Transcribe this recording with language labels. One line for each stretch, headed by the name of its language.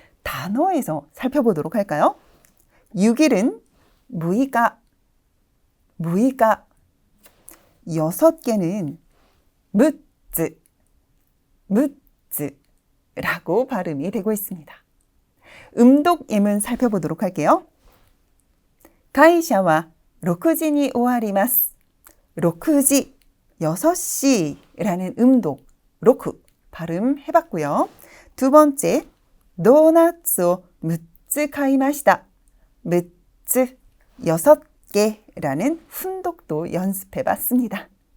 Korean: 단어에서 살펴보도록 할까요? 6일은 무이가, 6개는 무즈라고 발음이 되고 있습니다. 음독 예문 살펴보도록 할게요.
Japanese: 会社は6時に終わります.
Korean: 6시, 6시라는 음독, 6 발음해봤고요. 두 번째, 도넛을 6つ買いました. 6つ, 6개라는 훈독도 연습해봤습니다.